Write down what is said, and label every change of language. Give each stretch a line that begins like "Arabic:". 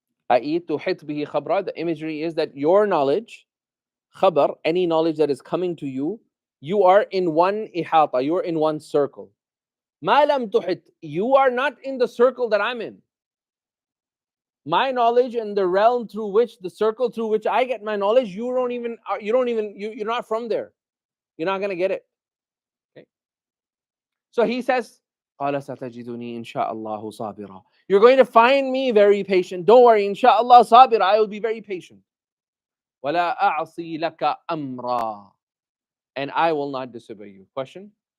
English: The imagery is that your knowledge, khabar, any knowledge that is coming to you, you are in one ihata, you're in one circle. Ma lam tuhit, you are not in the circle that I'm in. My knowledge and the realm through which, the circle through which I get my knowledge, you're not from there. You're not going to get it. Okay? So he says,
Arabic: قال ستجدني إن شاء الله صابرا.
English: You're going to find me very patient. Don't worry, inshallah sabira, I will be very patient.
Arabic: ولا أعصي لك أمرا.
English: And I will not disobey you. Question?